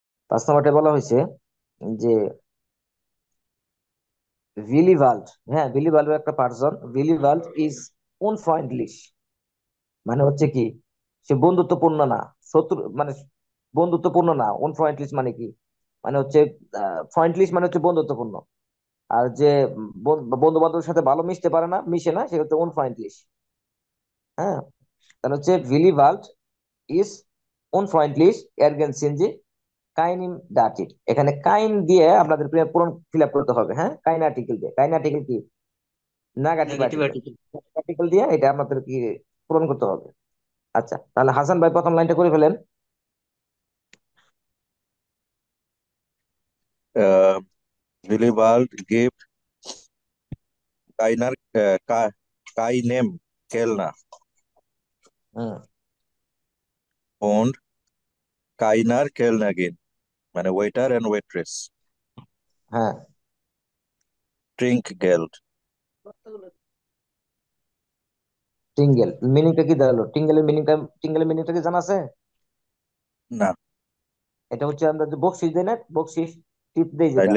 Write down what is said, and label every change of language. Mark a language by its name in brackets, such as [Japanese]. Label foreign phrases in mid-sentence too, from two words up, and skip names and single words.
[Bangla] পাঁচ নাম্বারটা বলা হয়েছে যে ভিলি ভাল্ট, হ্যাঁ ভিলি ভাল্টের একটা পার্সন, ভিলি ভাল্ট [German] ist unfreundlich, [Bangla] মানে হচ্ছে কি সে বন্ধুত্বপূর্ণ না, শত্রু মানে বন্ধুত্বপূর্ণ না। উনফ্রেন্ডলিশ মানে কি, মানে হচ্ছে ফ্রেন্ডলিশ মানে হচ্ছে বন্ধুত্বপূর্ণ, আর যে বন্ধু বান্ধবের সাথে ভালো মিশতে পারে না, মিশে না, সে হচ্ছে উনফ্রেন্ডলিশ। হ্যাঁ, তাহলে হচ্ছে [German] Willibald ist unfreundlich ergänzen Sie keinen dativ। [Bangla] এখানে কাইন দিয়ে আপনাদের পূরণ ফিল আপ করতে হবে। হ্যাঁ, [German] kein Artikel [Bangla] দিয়ে, [German] kein Artikel [Bangla] কি, নেগেটিভ নেগেটিভ আর্টিকেল, আর্টিকেল। আর্টিকেল দিয়ে এটা আপনাদের কি পূরণ করতে হবে। আচ্ছা, তাহলে হাসান ভাই প্রথম লাইনটা করে ফেলেন। [German] Willibald gibt keiner, keinem Kellner হুম। und keiner Kellnerin, [English] মানে waiter and waitress, [Bangla] হ্যাঁ, [German] Trinkgeld। [Bangla] টিঙ্গেল মিনিংটা কি দাঁড়ালো? টিঙ্গেলের মিনিংটা, টিঙ্গেলের মিনিংটা কি জানা আছে? না, এটা হচ্ছে আমরা যে বকশিস দেই না, বকশিস টিপ দেই যেটা,